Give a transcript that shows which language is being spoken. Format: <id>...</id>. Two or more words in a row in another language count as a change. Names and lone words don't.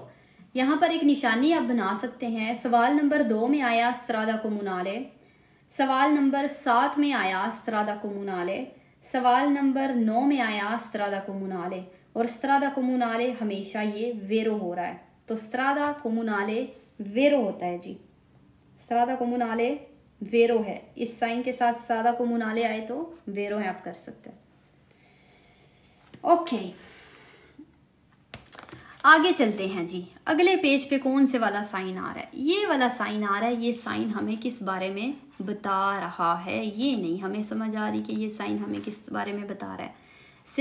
<hi>यहाँ पर एक निशानी आप बना सकते हैं। सवाल नंबर 2 में आया</hi> <it>strada comunale,</it> <hi>सवाल नंबर 7 में आया</hi> <it>strada comunale,</it> <hi>सवाल नंबर 9 में आया</hi> <it>strada comunale,</it> <hi>और</hi> <it>strada comunale</it> <hi>हमेशा ये वेरो हो रहा है, तो</hi> <it>strada comunale</it> <hi>वेरो होता है जी।</hi> <it>strada comunale</it> <hi>वेरो है, इस साइन के साथ</hi> <it>strada comunale</it> <hi>आए तो वेरो है, आप कर सकते हैं। ओके, आगे चलते हैं जी। अगले पेज पे कौन से वाला साइन आ रहा है? ये वाला साइन आ रहा है। ये साइन हमें किस बारे में बता रहा है? ये नहीं हमें समझ आ रही कि ये साइन हमें किस बारे में बता रहा है।</hi>